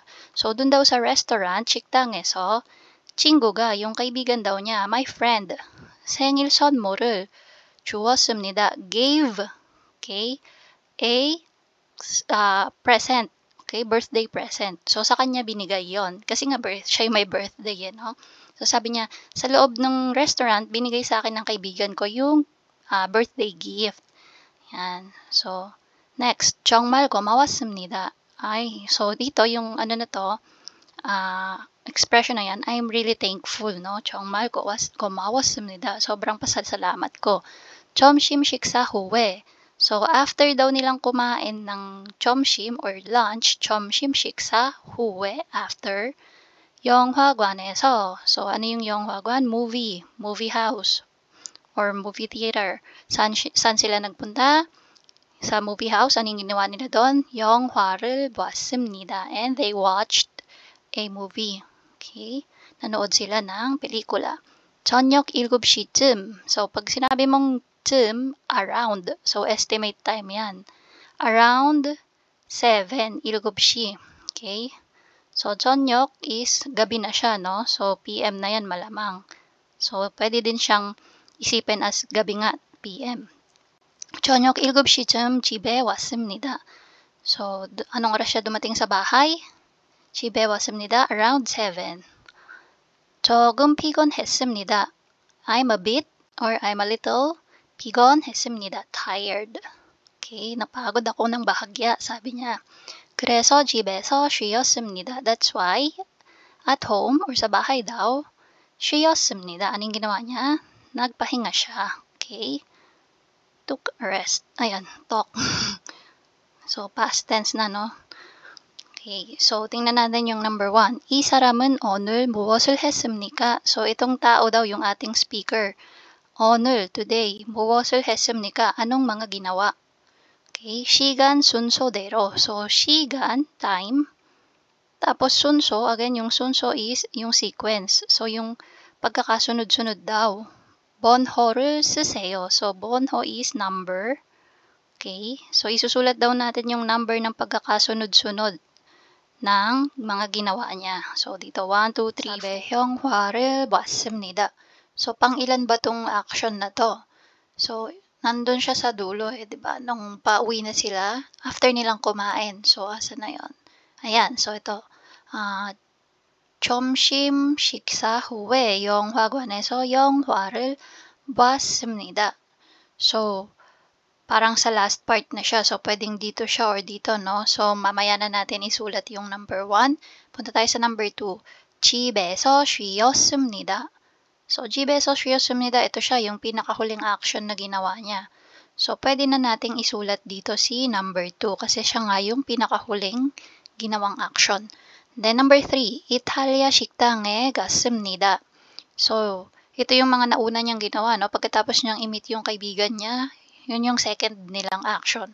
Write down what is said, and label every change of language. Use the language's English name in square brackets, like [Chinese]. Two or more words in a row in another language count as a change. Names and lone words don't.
[Filipino] So, dun daw sa restaurant, [Korean] 식당에서 친구가, [Filipino] yung kaibigan daw niya, [English] my friend, [Korean] 생일 선물을 주었습니다. [English] Gave, okay, a present. Okay, birthday present. So, [Filipino] sa kanya binigay yon. Kasi nga, siya yung may birthday, no? So, sabi niya, sa loob ng restaurant, binigay sa akin ng kaibigan ko yung [English] birthday gift. Yan. So, next, [Korean] 정말 고마웠습니다. [Filipino] So, dito, yung expression na yan, [English] I'm really thankful, no? [Korean] 정말 고마웠습니다. [Filipino] Sobrang pasasalamat ko. [Korean] 점심 식사 후에. [Filipino] So, after daw nilang kumain ng 점심 [English] or lunch, [Korean] 점심 식사 후에, after, 영화관에서. [Filipino] So, ano yung 영화관? [English] Movie house, or movie theater. [Filipino] Saan sila nagpunta? Sa [English] movie house, [Filipino] anong ginawa nila doon? [Korean] 영화를 봤습니다. [English] And they watched a movie. Okay? [Filipino] Nanood sila ng pelikula. [Korean] 저녁 7시쯤. [Filipino] So, pag sinabi mong 쯤, [English] around. So, estimate time yan. Around 7, 7시. Okay? [Filipino] So, 저녁 is gabi na siya, no? So, PM na yan malamang. So, pwede din siyang isipin as gabi nga, PM. [Korean] 저녁 7시쯤 집에 왔습니다. [Filipino] So, anong oras siya dumating sa bahay? [Korean] 집에 왔습니다. Around 7. 조금 피곤했습니다. [English] I'm a bit or I'm a little 피곤했습니다. Tired. [Filipino] Okay, napagod ako ng bahagya, sabi niya. [Korean] 그래서 집에서 쉬었습니다. [English] That's why at home or [Filipino] sa bahay daw, 쉬었습니다. Anong ginawa niya? Nagpahinga siya. [English] Okay? Took a rest. Ayan, talk. [Filipino] So, [English] past tense [Filipino] na, no? Okay, so tingnan natin yung number 1. [Korean] 이 사람은 오늘 무엇을 했습니까? [Filipino] So, itong tao daw yung ating speaker. [Korean] 오늘, today, 무엇을 했습니까? [Filipino] Anong mga ginawa? [Korean] Okay, 시간 순서대로. So, 시간, [Filipino] time. Tapos sunso, again, yung sunso is yung sequence. So, yung pagkakasunod-sunod daw. [Korean] 번호를 쓰세요. So, 번호 [English] is number. [Filipino] Okay? So, isusulat daw natin yung number ng pagkakasunod-sunod ng mga ginawa niya. So, dito 1, 2, 3. [Korean] 사배 형화를 봤습니다. [Filipino] So, pang ilan ba tong action na to? So, nandun siya sa dulo diba? Nung pauwi na sila, after nilang kumain. So, asa na yon? Ayan, so ito. [Korean] 점심 식사 후에 영화관에서 영화를 봤습니다. [Filipino] So, parang sa last part na siya. So, pwedeng dito siya or dito, no? So, mamaya na natin isulat yung number 1. Punta tayo sa number 2. [Korean] 집에서 쉬었습니다. So, 집에서 쉬었습니다. [Filipino] Ito siya, yung pinakahuling action na ginawa niya. So, pwede na nating isulat dito si number 2 kasi siya nga yung pinakahuling ginawang action. [English] Then, number 3. [Korean] 이탈리아 식당에 갔습니다. [Filipino] So, ito yung mga nauna niyang ginawa, no? Pagkatapos niyang i-meet yung kaibigan niya, yun yung second nilang action.